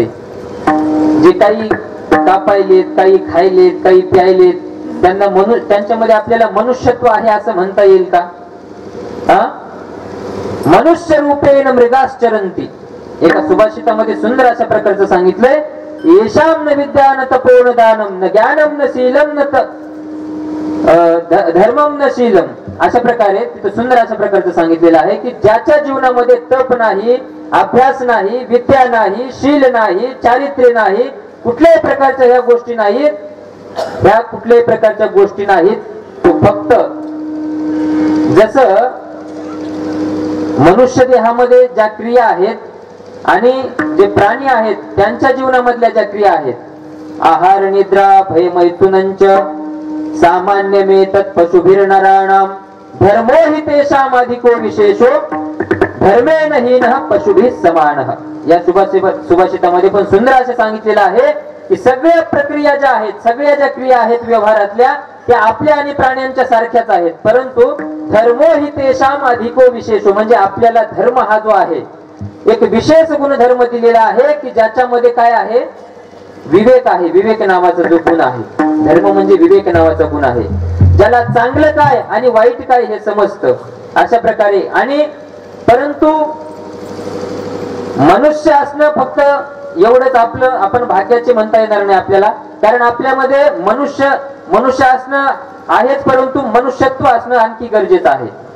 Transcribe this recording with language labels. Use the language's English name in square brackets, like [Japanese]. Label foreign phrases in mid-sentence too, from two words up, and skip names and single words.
[Marathi] जे काही कापायलेत, काही खायलेत, काही प्यायलेत, त्यांच्यामध्ये आपल्याला मनुष्यत्व आहे असं म्हणता येईल का. [Sanskrit] मनुष्य रूपेण मृगाश्चरंती. [Marathi] एका सुभाषितामध्ये सुंदर अशा प्रकारचं सांगितलंय, [Sanskrit] येशाम न विद्यान तपोन दानम न ज्ञानम न शीलम न धर्मम न शीलम. [Marathi] अशा प्रकारे तिथं सुंदर अशा प्रकारचं सांगितलेलं आहे की ज्याच्या जीवनामध्ये तप नाही, अभ्यास नाही, विद्या नाही, शील नाही, चारित्र्य नाही, कुठल्याही प्रकारच्या ह्या गोष्टी नाहीत, ह्या कुठल्याही प्रकारच्या गोष्टी नाहीत, तो फक्त जसं मनुष्य देहामध्ये ज्या क्रिया आहेत आणि जे प्राणी आहेत त्यांच्या जीवनामधल्या ज्या क्रिया आहेत, [Sanskrit] आहार निद्रा भय मैथुनंच सामान्य मे तत्पशुभिर्नराणाम धर्मो हि तेषाम अधिको विशेषो धर्मेण हीनः पशुभिः समानः. [Marathi] या सुभाषितामध्ये पण सुंदर असे सांगितलेलं आहे की सगळ्या प्रक्रिया ज्या आहेत, सगळ्या ज्या क्रिया आहेत व्यवहारातल्या, त्या आपल्या आणि प्राण्यांच्या सारख्याच आहेत, परंतु [Sanskrit] धर्मो हि तेषाम अधिको विशेषो, [Marathi] म्हणजे आपल्याला धर्म हा जो आहे एक विशेष गुणधर्म दिलेला आहे की ज्याच्यामध्ये काय आहे, विवेक आहे. विवेक नावाचा जो गुण आहे, धर्म म्हणजे विवेक नावाचा गुण आहे, ज्याला चांगलं काय आणि वाईट काय हे समजतं अशा प्रकारे. आणि परंतु मनुष्य असणं फक्त एवढंच आपण भाग्याचे म्हणता येणार नाही आपल्याला, कारण आपल्यामध्ये मनुष्य असणं आहेच, परंतु मनुष्यत्व असणं आणखी गरजेचं आहे.